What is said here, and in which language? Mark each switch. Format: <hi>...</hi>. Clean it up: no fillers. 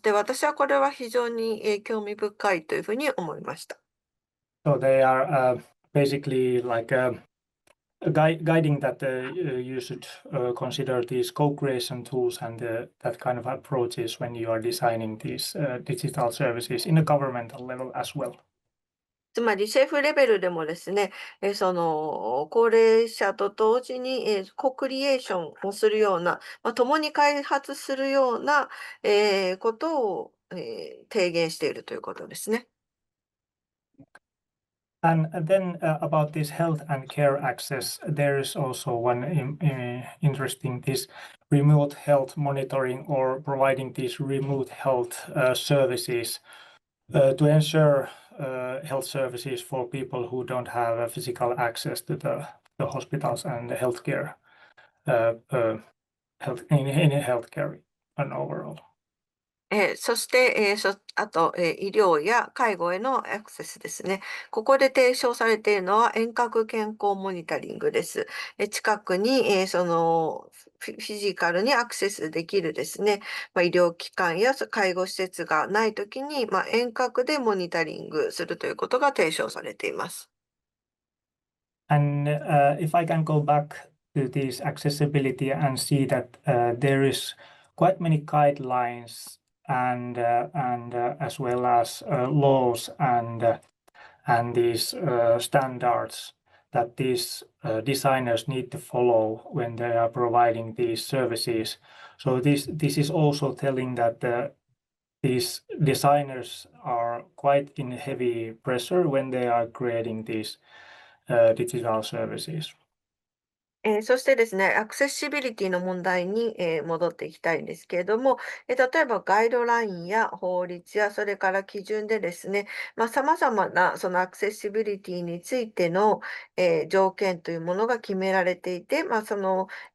<ja>で、私はこれは非常に興味深いというふうに思いました。</ja> <en>So they are basically like guiding that you should consider these co-creation tools and that kind of approaches when you are designing these digital services in a governmental level as well.</en> <ja>つまり政府レベルでもですね、その高齢者と同時に、コクリエーションをするような、共に開発するような、ことを、提言しているということですね。</ja> <en>And then about this health and care access, there is also one interesting, this remote health monitoring or providing these remote health services to ensure health services for people who don't have physical access to the hospitals and the healthcare in healthcare and overall.</en> <ja>そして、あと、医療や介護へのアクセスですね。ここで提唱されているのは遠隔健康モニタリングです。近くに、そのフィジカルにアクセスできるですね、医療機関や介護施設がないときに、遠隔でモニタリングするということが提唱されています。</ja> <en>And if I can go back to this accessibility and see that there is quite many guidelines and as well as laws and these standards that these designers need to follow when they are providing these services. So this is also telling that these designers are quite in heavy pressure when they are creating these digital services.</en> <ja>そしてですね、アクセシビリティの問題に、戻っていきたいんですけれども、例えばガイドラインや法律や、それから基準でですね、様々なそのアクセシビリティについての、条件というものが決められていて、その</ja>